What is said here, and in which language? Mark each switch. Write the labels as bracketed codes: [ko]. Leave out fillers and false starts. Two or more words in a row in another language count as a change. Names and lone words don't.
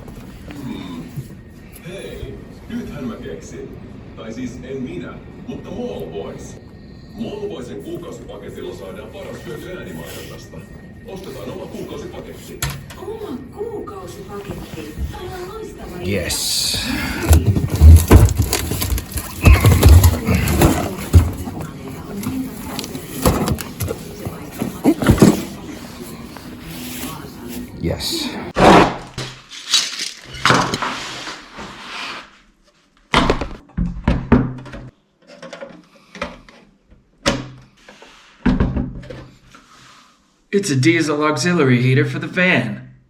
[fi] Hei, nythän mä keksin. Tai siis en minä, mutta Mall Boys. Mall Boysin kuukausipaketilla saadaan paras hyöty äänimainonnasta. Ostetaan oma kuukausipaketti. Oma kuukausipaketti? Aivan loistava idea. [en] Yes. Yes. It's a diesel auxiliary heater for the van.